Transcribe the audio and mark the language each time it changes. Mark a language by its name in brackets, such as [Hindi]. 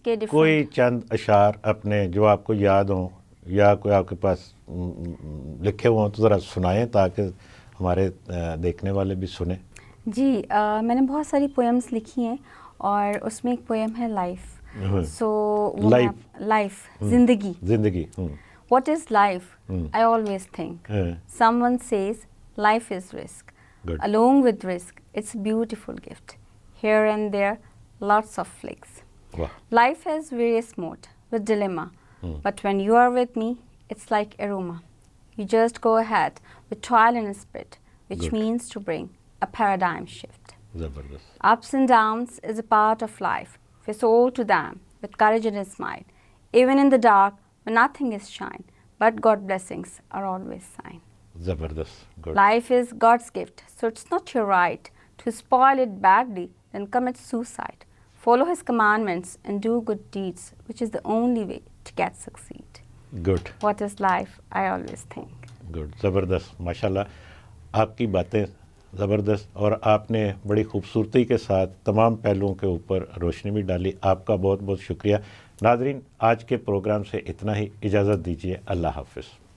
[Urdu] کوئی چند اشعار اپنے جو آپ کو یاد ہوں یا کوئی آپ کے پاس لکھے ہوئے ہوں تو ذرا سنائیں تاکہ ہمارے دیکھنے والے بھی سنیں. جی میں نے بہت ساری پوئمس لکھی ہیں, اور اس میں ایک پوئم ہے لائف. سو لائف, زندگی. [English] What is life? I always think someone says life is risk, along with risk it's a beautiful gift, here and there lots of flicks. Life has various modes with dilemma, but when you are with me, it's like aroma. You just go ahead with trial and spit, which means to bring a paradigm shift. Ups and downs is a part of life. Face all to them with courage and a smile. Even in the dark, when nothing is shine, but God's blessings are always sign. [Urdu] Zabardast. [English] Good. Life is God's gift, so it's not your right to spoil it badly, then commit suicide. Follow His commandments and do good deeds, which is the only way to get succeed. Good. What is life? I always think. Good. [Urdu] زبردست. ماشاءاللہ آپ کی باتیں زبردست, اور آپ نے بڑی خوبصورتی کے ساتھ تمام پہلوؤں کے اوپر روشنی بھی ڈالی. آپ کا بہت بہت شکریہ. ناظرین, آج کے پروگرام سے اتنا ہی, اجازت دیجیے. اللہ حافظ.